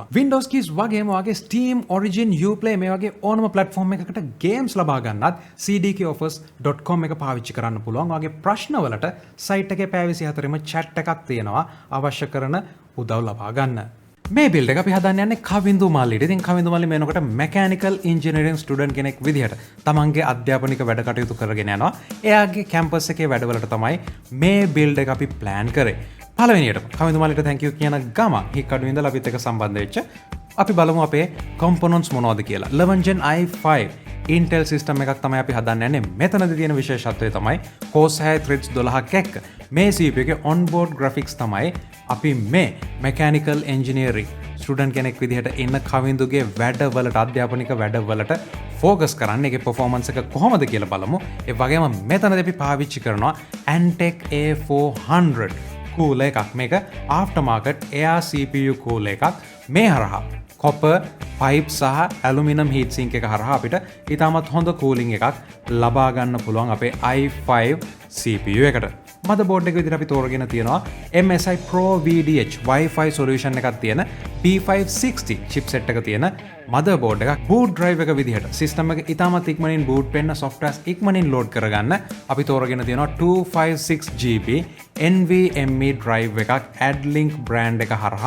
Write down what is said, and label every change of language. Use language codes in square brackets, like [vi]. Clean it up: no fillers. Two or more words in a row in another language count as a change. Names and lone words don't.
[en] Windows keys [si] වගේම ඔයාගේ Steam, Origin, Uplay මේ වගේ ඕනම platform එකකට games ලබා ගන්නත් cdkeyoffers.com එක පාවිච්චි කරන්න පුළුවන්. ඔයාගේ ප්‍රශ්න වලට site එකේ පැය 24ම chat එකක් තියෙනවා අවශ්‍ය කරන උදව් ලබා ගන්න. මේ build එක අපි හදන්න යන්නේ කවින්දු මල්ලිට. ඉතින් කවින්දු මල්ලි මේනකොට [en] mechanical engineering student [si] කෙනෙක් විදිහට තමන්ගේ අධ්‍යාපනික වැඩ කටයුතු කරගෙන යනවා. එයාගේ campus එකේ වැඩවලට තමයි මේ build එක අපි plan කරේ. පළවෙනියට කවින්දු මල්ලිට [en] thank you [si] කියන ගමන් හික්කඩු ඉඳලා අපිත් එක්ක සම්බන්ධ වෙච්ච අපි බලමු අපේ components මොනවද කියලා. 11 Gen i5 Intel system එකක් තමයි අපි හදන්න යන්නේ. මෙතනදී තියෙන විශේෂත්වය තමයි core 6 threads 12ක් එක්ක මේ CPU එකේ [en] onboard graphics [si] තමයි අපි මේ [en] mechanical engineering student [si] කෙනෙක් විදිහට ඉන්න කවින්දුගේ වැඩවලට අධ්‍යාපනික වැඩවලට focus කරන්නේ. ඒකේ performance එක කොහොමද කියලා බලමු. ඒ වගේම මෙතනදී අපි පාවිච්චි කරනවා Antec A400 Cooler එකක්. මේක [en] aftermarket air CPU cooler [si] එකක්. මේ හරහා [en] copper pipe [si] සහ [en] aluminum heat sink [si] එක හරහා අපිට ඊටමත් හොඳ cooling එකක් ලබා ගන්න පුළුවන් අපේ i5 CPU එකට. motherboard එක විදිහට අපි තෝරගෙන තියෙනවා MSI Pro VDH Wi-Fi solution එකක් තියෙන P560 chipset එක තියෙන motherboard එකක්. [en] boot drive [si] එක විදිහට system එක ඊටමත් ඉක්මනින් boot වෙන්න softwares ඉක්මනින් load කරගන්න අපි තෝරගෙන තියෙනවා 256GB NVMe drive එකක් AddLink brand එක හරහා.